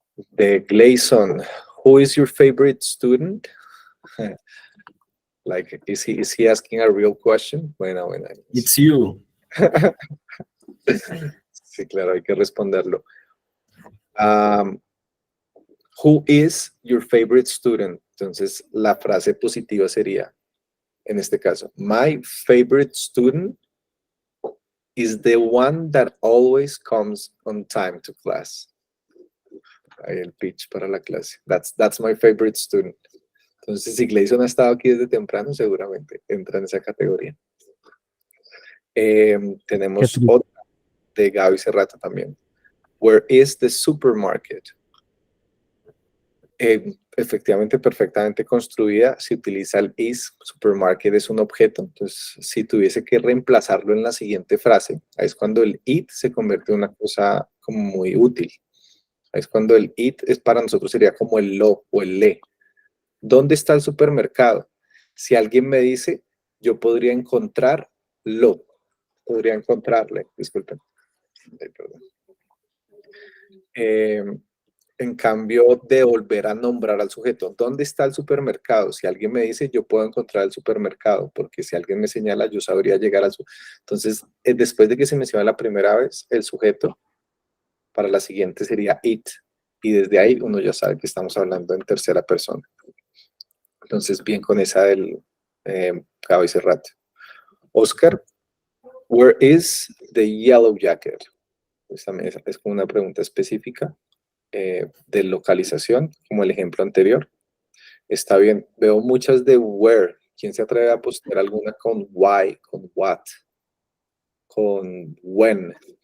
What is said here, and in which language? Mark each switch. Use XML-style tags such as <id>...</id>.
<en>De Gleason, who is your favorite student? Like, is he asking a real question?</en> <es>Bueno.</es> <en>It's you.</en> <es>Sí, claro, hay que responderlo.</es> <en>Who is your favorite student?</en> <es>Entonces, la frase positiva sería, en este caso,</es> <en>my favorite student is the one that always comes on time to class.</en> <es>Ahí el pitch para la clase.</es> <en>That's my favorite student.</en> <es>Entonces, si Gleason ha estado aquí desde temprano, seguramente entra en esa categoría. Tenemos otra de Gaby Serrata también.</es> <en>Where is the supermarket?</en> <es>Efectivamente, perfectamente construida, se utiliza el is, supermarket es un objeto, entonces si tuviese que reemplazarlo en la siguiente frase, ahí es cuando el it se convierte en una cosa como muy útil. Ahí es cuando el it es para nosotros sería como el lo o el le. ¿Dónde está el supermercado? Si alguien me dice, yo podría encontrarlo, podría encontrarle, disculpen. Perdón. En cambio de volver a nombrar al sujeto, ¿dónde está el supermercado? Si alguien me dice, yo puedo encontrar el supermercado, porque si alguien me señala, yo sabría llegar al supermercado. Entonces, después de que se menciona la primera vez, el sujeto, para la siguiente sería it, y desde ahí uno ya sabe que estamos hablando en tercera persona. Entonces, bien con esa del Cabo y Cerrato.</es> <en>Oscar, where is the yellow jacket?</en> <es>Pues también es como una pregunta específica de localización, como el ejemplo anterior. Está bien, veo muchas de where. ¿Quién se atreve a postear alguna con why, con what, con when?</es>